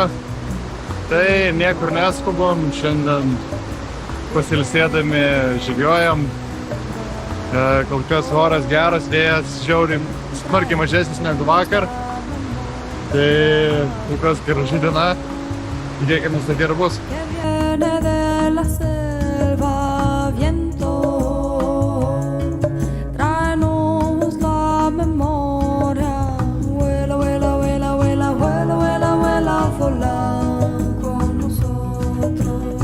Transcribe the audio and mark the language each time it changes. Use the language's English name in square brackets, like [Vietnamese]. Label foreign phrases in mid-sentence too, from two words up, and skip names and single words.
[Lithuanian] Tai niekur neskubam, šiandien pasilsėdami žygiuojam. Kol kas oras geras, vėjas žiauriai smarkiai mažesnis negu vakar. Tai kol kas graži diena, tikėkimės, kad gerai bus. [Spanish] Que viene de la selva, viento, tráenos la memoria. Vuela, vuela, vuela, vuela, vuela, vuela, vuela, vola con nosotros.